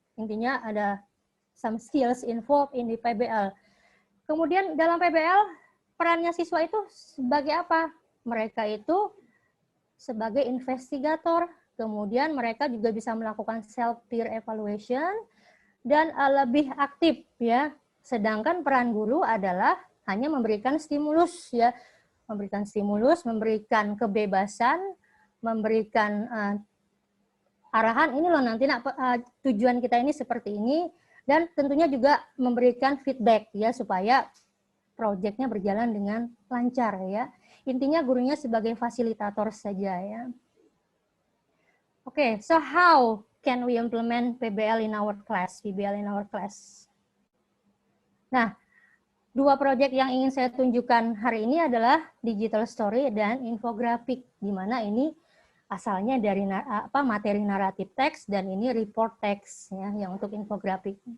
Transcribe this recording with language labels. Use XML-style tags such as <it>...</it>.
<id>Intinya ada</id> <en>some skills involved in the PBL.</en> <id>Kemudian dalam PBL perannya siswa itu sebagai apa? Mereka itu sebagai investigator, kemudian mereka juga bisa melakukan self peer evaluation dan lebih aktif ya. Sedangkan peran guru adalah hanya memberikan stimulus ya, memberikan kebebasan, memberikan arahan ini loh nanti tujuan kita ini seperti ini, dan tentunya juga memberikan feedback ya supaya proyeknya berjalan dengan lancar ya. Intinya gurunya sebagai fasilitator saja ya.</id> <en>Oke, so how can we implement PBL in our class? PBL in our class.</en> <id>Nah, 2 proyek yang ingin saya tunjukkan hari ini adalah digital story dan infografik, di mana ini asalnya dari materi naratif teks dan ini report teks ya, yang untuk infografik.</id>